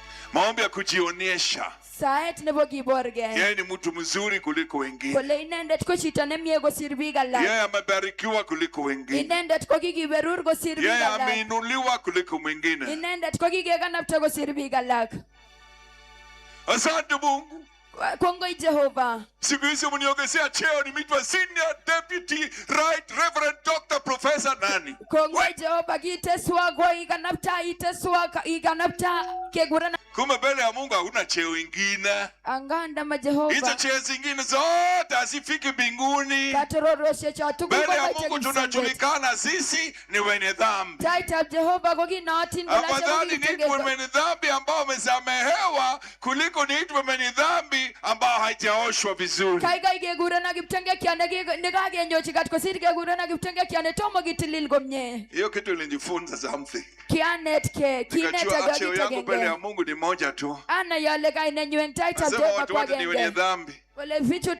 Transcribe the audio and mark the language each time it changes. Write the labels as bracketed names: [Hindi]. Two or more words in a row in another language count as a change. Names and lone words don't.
[Swahili] Maombi ya kujionyesha. [Kalenjin] Saet nebo kiborge. [Swahili] Yeye ni mtu mzuri kuliko wengine. [Kalenjin] Kole inendet ko chito nemie kosir biik alak. [Swahili] Yeye amebarikiwa kuliko wengine. [Kalenjin] Inendet ko kikiberur kosir biik alak. [Swahili] Yeye ameinuliwa kuliko mwingine. [Kalenjin] Inendet ko kikekanapta kosir biik alak. [Swahili] Asante Mungu. [Kalenjin] Kongoi Jehova. [Swahili] Siku hizi mniongezea cheo, nimeitwa [English] senior deputy right reverend doctor professor [Swahili] nani. [Kalenjin] Kongoi Jehova kiteswa kwa ikanapta kegurana. [Swahili] Kumbe mbele ya Mungu hakuna cheo ingine. [Kalenjin] Anganda ma Jehova. [Swahili] Hizo cheo zingine zote hazifiki mbinguni. [Kalenjin] Katororoshe cha tuku [Swahili] mbele ya Mungu tunajulikana sisi ni wenye dhambi. [Kalenjin] Taita Jehova kwa kinatin bila [Swahili] afadhali niitwe mwenye dhambi ambao wamesamehewa kuliko niitwe mwenye dhambi ambao haijaoshwa vizuri. [Kalenjin] Kaigai kegurana kiptenge kiane nekagenyochi katkosir kegurana kiptenge kiane tomo kitilil komye. [Swahili] Hiyo kitu nilijifunza something. [Kalenjin] Kianet ke kineta [Swahili] cheo yangu mbele ya Mungu ni moja tu. [Kalenjin] Ana yale kaine nyuen taita Jehova kwa genge. [Swahili] Ni wenye dhambi. Wale vitu